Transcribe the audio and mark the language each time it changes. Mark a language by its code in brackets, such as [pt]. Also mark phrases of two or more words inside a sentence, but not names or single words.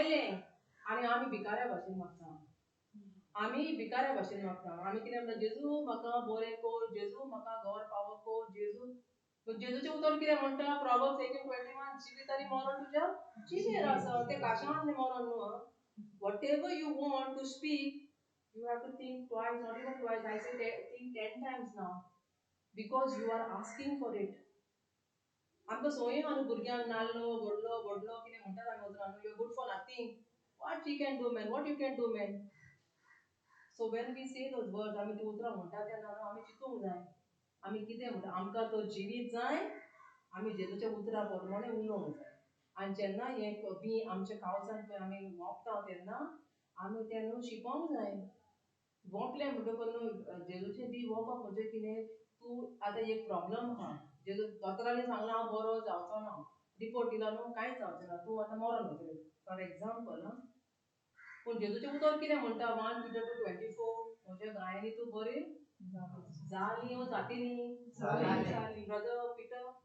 [kok] आनी आमी भिकाऱ्या भाशेन मागता. आमी भिकाऱ्या भाशेन वागता आमी कितें म्हणटा जेजू म्हाका बरें कोर जेजू म्हाका घर फावो कोर जेजू जेजूचें उतर कितें म्हणटा प्रॉब्स 18:21 जिवीत आनी मरण तुज्या जिबेर आसा तें काशांतलें मरण न्हू आं [en] whatever you want to speak you have to think twice not even twice I say think 10 times now because you are asking for it [kok] आमकां सोय आहा न्हू भुरग्यांक नाल्लो व्हडलो व्हडलो कितें म्हणटात आमी उतरां न्हू [en] you good for nothing what she can do man what you can do man So when we say those words, [kok] आमी ती उतरां म्हणटा तेन्ना आमी चिंतूंक जाय आमी कितें म्हणटा आमकां तो जिवीत जाय आमी जेजूच्या उतरां प्रमाणे उलोवंक जाय आनी जेन्ना हें बी आमच्या काळजांत पळय आमी वोंपता तेन्ना आमी तें न्हू शिकोंक जाय वोंपलें म्हणटकूच न्हू जेजूचें बी वोंपप म्हणजे कितें तूं आतां एक प्रॉब्लम आहा जेजू दोतोरांनी सांगलां हांव बरो जावचो ना रिपोर्ट दिला न्हू कांयच जावचें ना तूं आतां मरोन वतलें [en] for example [kok] आं पूण जेजूचें उतर कितें म्हणटा 1 Peter 2:24 म्हज्या गायेनी तूं बरी जाली ओ जातिली ब्रदर पिटर